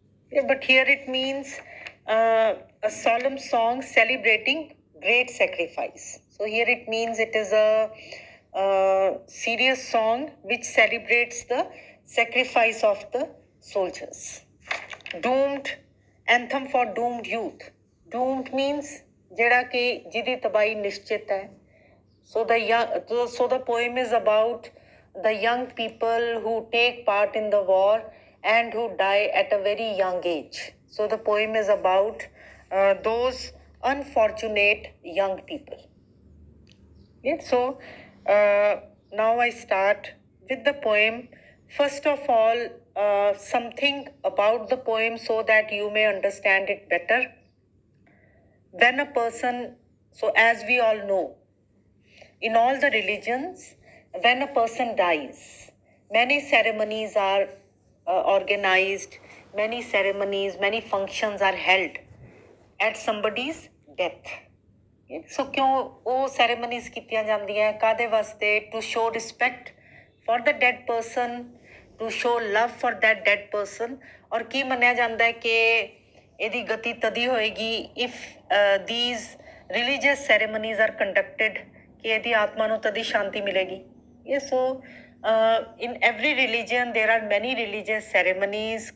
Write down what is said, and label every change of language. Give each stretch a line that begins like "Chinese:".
English: Yeah, but here it means a solemn song celebrating great sacrifice. So here it means it is a serious song which celebrates the sacrifice of the soldiers. Doomed, anthem for doomed youth. Doomed means
Punjabi: ਜਿਹੜਾ ਕਿ ਜਿਹਦੀ ਤਬਾਹੀ ਨਿਸ਼ਚਿਤ ਹੈ.
English: So the poem is about the young people who take part in the war and who die at a very young age. So the poem is about those unfortunate young people. Yeah, so now I start with the poem. First of all, something about the poem so that you may understand it better. When a person, so as we all know, in all the religions, when a person dies, many ceremonies are organized, many ceremonies, many functions are held at somebody's death.
Punjabi: So ਕਿਉਂ ਉਹ ceremonies ਕੀਤੀਆਂ ਜਾਂਦੀਆਂ ਕਾਹਦੇ ਵਾਸਤੇ?
English: To show respect for the dead person, to show love for that dead person.
Punjabi: ਔਰ ਕੀ ਮੰਨਿਆ ਜਾਂਦਾ ਹੈ ਕਿ ਇਹਦੀ ਗਤੀ ਤਦੀ ਹੋਏਗੀ
English: if these religious ceremonies are conducted,
Punjabi: ਕਿ ਇਹਦੀ ਆਤਮਾ ਨੂੰ ਤਦੀ ਸ਼ਾਂਤੀ ਮਿਲੇਗੀ.
English: So in every religion there are many religious ceremonies.